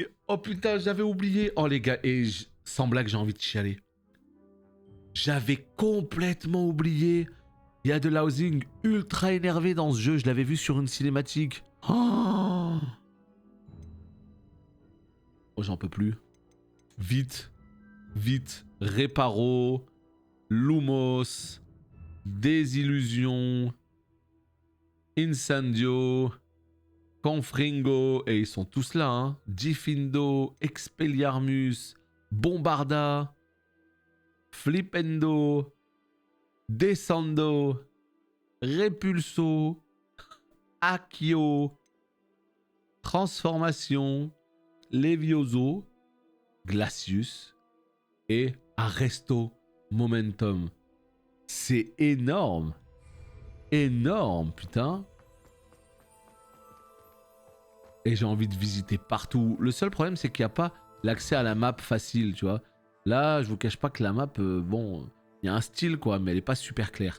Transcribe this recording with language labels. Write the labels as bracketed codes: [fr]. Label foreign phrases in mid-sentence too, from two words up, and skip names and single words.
[fr] Oh putain, j'avais oublié. Oh les gars, et sans blague, j'ai envie de chialer. J'avais complètement oublié. Il y a de Lousing ultra énervé dans ce jeu. Je l'avais vu sur une cinématique. Oh, oh j'en peux plus. Vite. Vite. Reparo. Lumos. Désillusion. Incendio. Confringo. Et ils sont tous là, hein. Diffindo. Expelliarmus. Bombarda. Flipendo. Descendo. Repulso. Accio. Transformation. Levioso. Glacius. Et Arresto Momentum. C'est énorme. Énorme, putain. Et j'ai envie de visiter partout. Le seul problème, c'est qu'il n'y a pas l'accès à la map facile, tu vois. Là, je vous cache pas que la map, bon, il y a un style, quoi, mais elle n'est pas super claire.